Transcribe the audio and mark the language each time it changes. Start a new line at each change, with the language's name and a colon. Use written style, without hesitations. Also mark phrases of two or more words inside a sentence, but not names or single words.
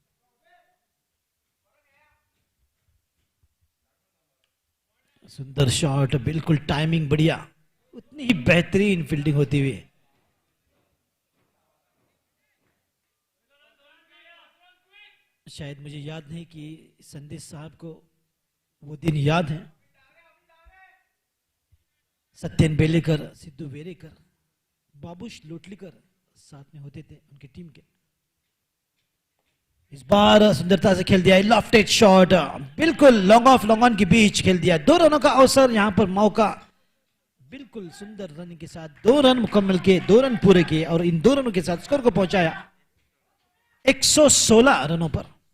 Hindi: सुंदर शॉट, बिल्कुल टाइमिंग बढ़िया, उतनी ही बेहतरीन फील्डिंग होती हुई। शायद मुझे याद नहीं कि संदेश साहब को वो दिन याद है। सत्यन बेलेकर, सिद्धू वेरेकर, बाबूश लोटलीकर साथ में होते थे उनकी टीम के। इस बार सुंदरता से खेल दिया,
English: lofted shot,
Hindi: बिल्कुल
English: long off long on
Hindi: के बीच खेल दिया। 2 रनों का अवसर, यहां पर मौका, बिल्कुल सुंदर रन के साथ 2 रन मुकम्मल किए, 2 रन पूरे किए और इन 2 रनों के साथ स्कोर को पहुंचाया 116 रनों पर।